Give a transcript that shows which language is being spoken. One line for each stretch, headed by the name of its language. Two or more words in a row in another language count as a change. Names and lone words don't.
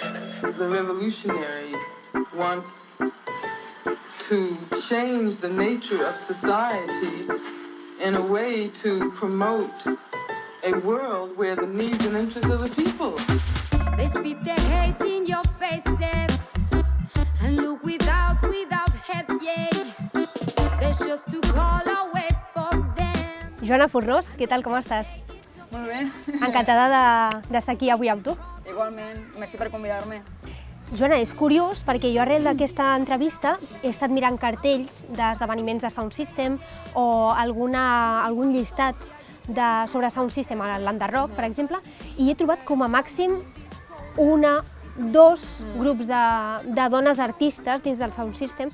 English: The revolutionary wants to change the nature of society in a way to promote a world where the needs and interests of the people. They spit their hate in your faces and look without head, yeah. There's just to call away for them.
Catalan: Joana Fornós, què tal, com estàs? Molt bé. Encantada d'estar aquí avui amb tu. Igualment, merci per convidar-me. Joana, és curiós perquè jo arrel d'aquesta entrevista he estat mirant cartells d'esdeveniments de
English: Sound System
Catalan: o algun llistat sobre
English: Sound System
Catalan: a l'Underrock, per exemple, i he trobat com a màxim dos grups de dones artistes dins del
English: Sound System.